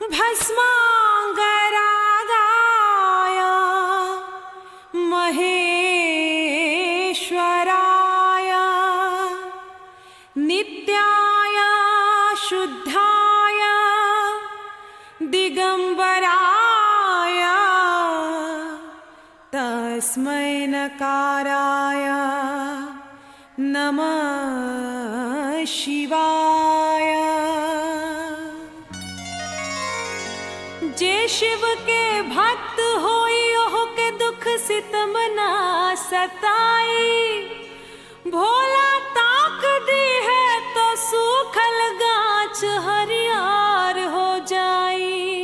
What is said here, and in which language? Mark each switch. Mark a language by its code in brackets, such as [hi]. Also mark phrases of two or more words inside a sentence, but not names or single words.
[sa] भस्मांगरागाय महेश्वराय नित्याय शुद्धाय दिगंबराय तस्मै नकाराय नमः शिवाय। [bho] जे शिव के भक्त होई ओह के दुख सितम ना सताई। भोला ताक दी है तो सूखल गाछ हरियार हो जाई।